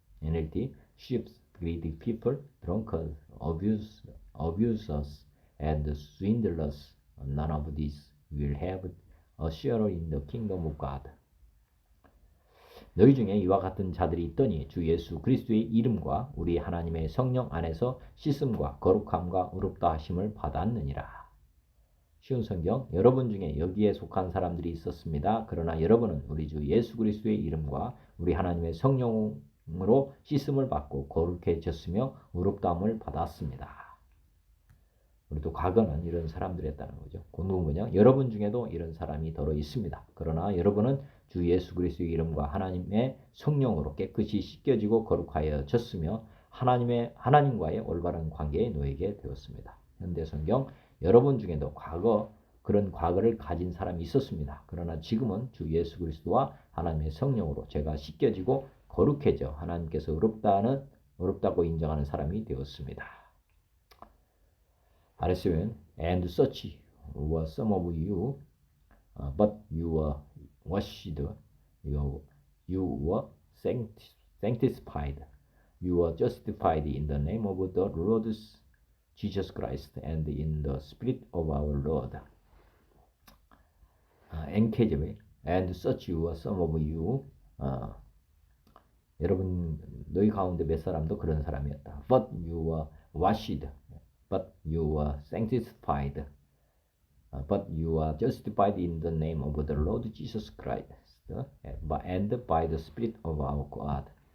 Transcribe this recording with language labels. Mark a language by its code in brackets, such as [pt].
[en] NLT, thieves, greedy people, drunkards, abusers, and swindlers, none of these will have a share in the kingdom of God. [ko] 너희 중에 이와 같은 자들이 있더니 주 예수 그리스도의 이름과 우리 하나님의 성령 안에서 씻음과 거룩함과 의롭다 하심을 받았느니라. 쉬운 성경. 여러분 중에 여기에 속한 사람들이 있었습니다. 그러나 여러분은 우리 주 예수 그리스도의 이름과 우리 하나님의 성령으로 씻음을 받고 거룩해졌으며 의롭다함을 받았습니다. 우리도 과거는 이런 사람들이었다는 거죠. 공동번역. 여러분 중에도 이런 사람이 더러 있습니다. 그러나 여러분은 주 예수 그리스도의 이름과 하나님의 성령으로 깨끗이 씻겨지고 거룩하여졌으며 하나님과의 올바른 관계에 놓이게 되었습니다. 현대 성경. 여러분 중에도 그런 과거를 가진 사람이 있었습니다. 그러나 지금은 주 예수 그리스도와 하나님의 성령으로 제가 씻겨지고 거룩해져 하나님께서 의롭다고 인정하는 사람이 되었습니다. 아래서는 [en] and such were some of you, but you were washed, you were sanctified, you were justified in the name of the Lord Jesus Christ and in the Spirit of our Lord. NKJ, and such were some of you. [ko] 여러분 너희 가운데 몇 사람도 그런 사람이었다. [en] But you were washed, but you were sanctified, but you are justified in the name of the Lord Jesus Christ and by the Spirit of our God.